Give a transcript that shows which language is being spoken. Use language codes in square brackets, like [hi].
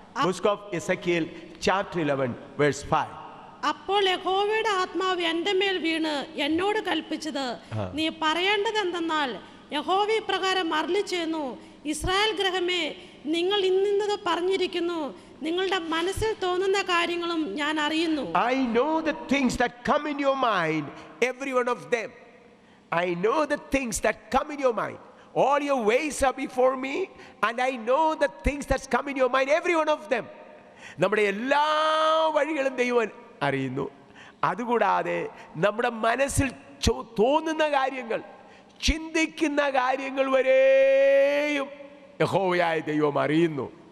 [en] book of Ezekiel chapter 11 verse 5. [ml] അപ്പോൾ യഹോവയുടെ ആത്മാവ് എൻ്റെ മേൽ വീണ് എന്നോട് കൽപ്പിച്ചത്, നീ പറയേണ്ടത് എന്തെന്നാൽ, യഹോവ ഇപ്രകാരം അരുളിച്ചെയ്യുന്നു, ഇസ്രായേൽ ഗൃഹമേ, നിങ്ങൾ ഇന്നത് പറഞ്ഞിരിക്കുന്നു, നിങ്ങളുടെ മനസ്സിൽ തോന്നുന്ന കാര്യങ്ങളും ഞാൻ അറിയുന്നു. [en] I know the things that come in your mind, every one of them. I know the things that come in your mind. All your ways are before me, and I know the things that come in your mind, every one of them. [ml] നമ്മുടെ എല്ലാ വഴികളും ദൈവം അറിയുന്നു. അതുകൂടാതെ നമ്മുടെ മനസ്സിൽ തോന്നുന്ന കാര്യങ്ങൾ, ചിന്തിക്കുന്ന കാര്യങ്ങൾ വരെയും യഹോവയായ ദൈവം അറിയുന്നു.